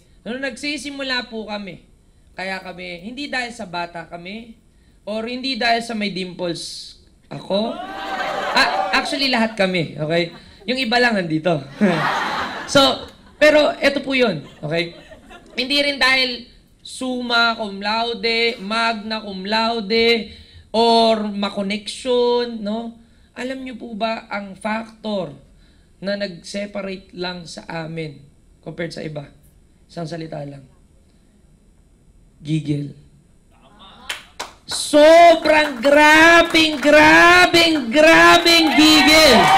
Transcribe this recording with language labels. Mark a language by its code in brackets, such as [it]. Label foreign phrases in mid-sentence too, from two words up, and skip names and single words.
[tl] Nung nagsisimula po kami, kaya kami, hindi dahil sa bata kami, or hindi dahil sa may dimples Ako? Actually, lahat kami, okay? Yung iba lang nandito. So, pero eto po yun, okay? Hindi rin dahil [la] summa cum laude, magna cum laude, [tl] or makoneksyon, no? Alam niyo po ba ang factor na nag-separate lang sa amin compared sa iba? Isang salita lang. Gigil. Sobrang grabing gigil.